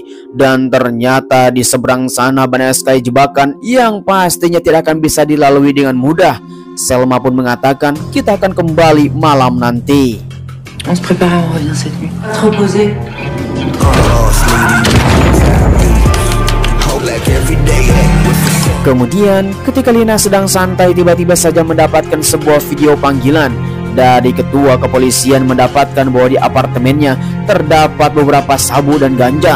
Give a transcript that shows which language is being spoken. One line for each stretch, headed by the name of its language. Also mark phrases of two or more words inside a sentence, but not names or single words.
Indonesian: Dan ternyata di seberang sana banyak sekali jebakan yang pastinya tidak akan bisa dilalui dengan mudah. Selma pun mengatakan kita akan kembali malam nanti.
French: On se prépare, on revient cette nuit. Trop posé.
Indonesian: Kemudian ketika Lina sedang santai, tiba-tiba saja mendapatkan sebuah video panggilan dari ketua kepolisian mendapatkan bahwa di apartemennya terdapat beberapa sabu dan ganja.